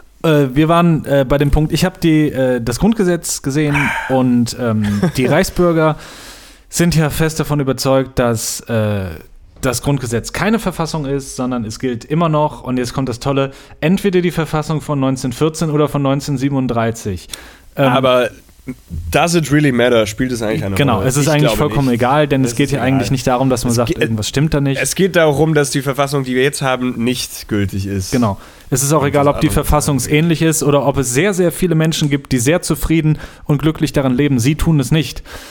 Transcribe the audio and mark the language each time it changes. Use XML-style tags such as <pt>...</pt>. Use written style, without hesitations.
<de>Wir waren bei dem Punkt, ich habe das Grundgesetz gesehen und die Reichsbürger sind ja fest davon überzeugt, dass das Grundgesetz keine Verfassung ist, sondern es gilt immer noch, und jetzt kommt das Tolle, entweder die Verfassung von 1914 oder von 1937. Aber</de> <en>does it really matter?</en> <de>Spielt es eigentlich eine genau, Rolle? Genau, es ist eigentlich vollkommen nicht. Egal, denn es geht hier egal. Eigentlich nicht darum, dass man sagt, irgendwas stimmt da nicht. Es geht darum, dass die Verfassung, die wir jetzt haben, nicht gültig ist. Genau. Es ist auch egal, ob die Verfassung ähnlich ist oder ob es sehr, sehr viele Menschen gibt, die sehr zufrieden und glücklich daran leben. Sie tun es nicht.</de>